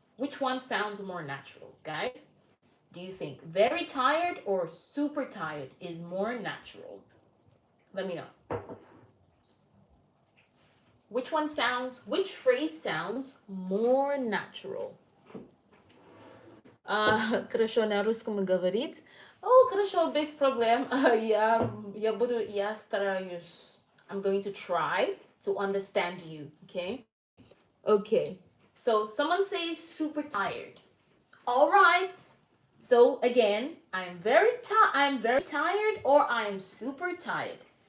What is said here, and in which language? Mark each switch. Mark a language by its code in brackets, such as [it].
[en] Which one sounds more natural, guys? Do you think very tired or super tired is more natural? Let me know. Which phrase sounds more natural? [ru] Хорошо, на русском говорить. Хорошо, без проблем. Я буду, я стараюсь. [en] I'm going to try to understand you, okay? Okay. So someone says super tired. All right. So again, I'm very tired or I'm super tired.